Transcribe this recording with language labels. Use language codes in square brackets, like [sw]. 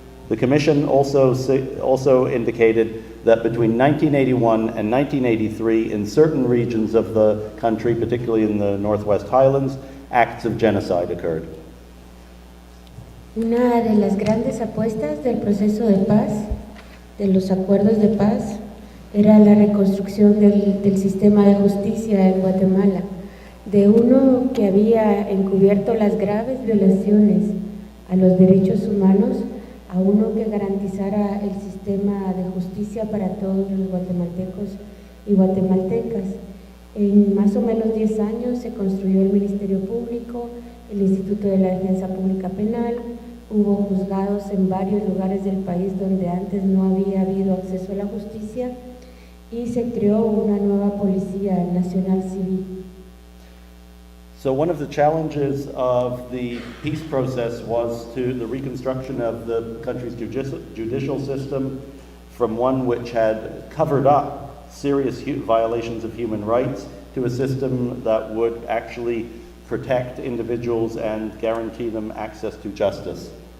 [en] The Commission also indicated that between 1981 and 1983, in certain regions of the country, particularly in the Northwest Highlands, acts of genocide occurred. [es] Una de las grandes apuestas del proceso de paz, de los acuerdos de paz, era la reconstrucción del sistema de justicia en Guatemala, de uno que había encubierto las graves violaciones a los derechos humanos, a uno que garantizara el sistema de justicia para todos los guatemaltecos y guatemaltecas. En más o menos 10 años se construyó el Ministerio Público, el Instituto de la Defensa Pública Penal, hubo juzgados en varios lugares del país donde antes no había habido acceso a la justicia, y se creó una nueva Policía Nacional Civil. [en] So one of the challenges of the peace process was to the reconstruction of the country's judicial system from one which had covered up serious violations of human rights to a system that would actually protect individuals and guarantee them access to justice.